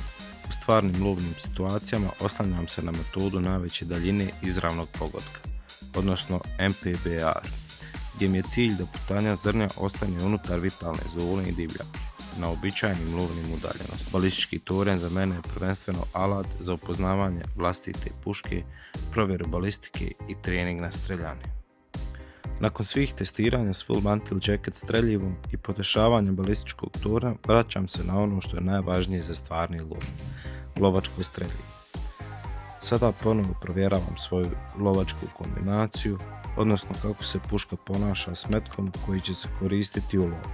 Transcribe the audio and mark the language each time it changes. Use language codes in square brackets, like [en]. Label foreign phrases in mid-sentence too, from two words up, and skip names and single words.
[hr] U stvarnim lovnim situacijama oslanjam se na metodu najveće daljine izravnog pogotka, odnosno MPBR, gdje mi je cilj da putanja zrnja ostane unutar vitalne zone i divlja, na običajnim lovnim udaljenosti. Balistički toranj za mene je prvenstveno alat za upoznavanje vlastite puške, provjeru balistike i trening na streljani. Nakon svih testiranja s [en] full mantle jacket [hr] streljivom i podešavanja balističkog tornja vraćam se na ono što je najvažnije za stvarni lov, lovačko streljivo. Sada ponovo provjeravam svoju lovačku kombinaciju, odnosno kako se puška ponaša s metkom koji će se koristiti u lovu.